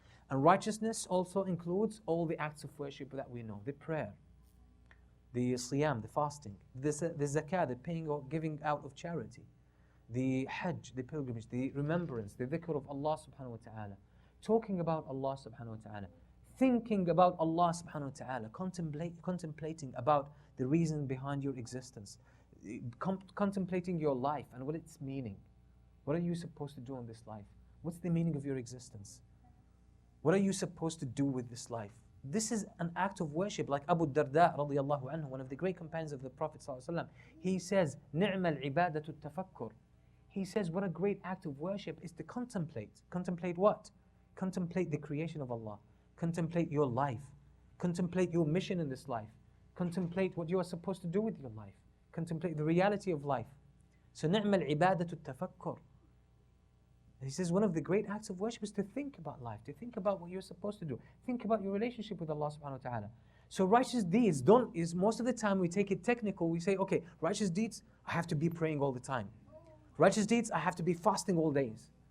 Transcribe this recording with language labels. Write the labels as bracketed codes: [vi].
[en] And righteousness also includes all the acts of worship that we know, the prayer, the siyam, the fasting, the zakah, the paying or giving out of charity, the hajj, the pilgrimage, the remembrance, the dhikr of Allah subhanahu wa ta'ala, talking about Allah subhanahu wa ta'ala, thinking about Allah subhanahu wa ta'ala, contemplating about the reason behind your existence, contemplating your life and what its meaning. What are you supposed to do in this life? What's the meaning of your existence? What are you supposed to do with this life? This is an act of worship, like Abu Darda radiyallahu anhu, one of the great companions of the Prophet sallallahu alaihi wasallam. He says, [ar] نِعْمَ الْعِبَادَةُ التَّفَكُّرُ. [en] He says, what a great act of worship is to contemplate. Contemplate what? Contemplate the creation of Allah. Contemplate your life. Contemplate your mission in this life. Contemplate what you are supposed to do with your life. Contemplate the reality of life. So [ar] نِعْمَ الْعِبَادَةُ التَّفَكُّرُ. [en] He says one of the great acts of worship is to think about life, to think about what you're supposed to do. Think about your relationship with Allah subhanahu wa ta'ala. So righteous deeds is most of the time we take it technical. We say, okay, righteous deeds, I have to be praying all the time. Righteous deeds, I have to be fasting all days.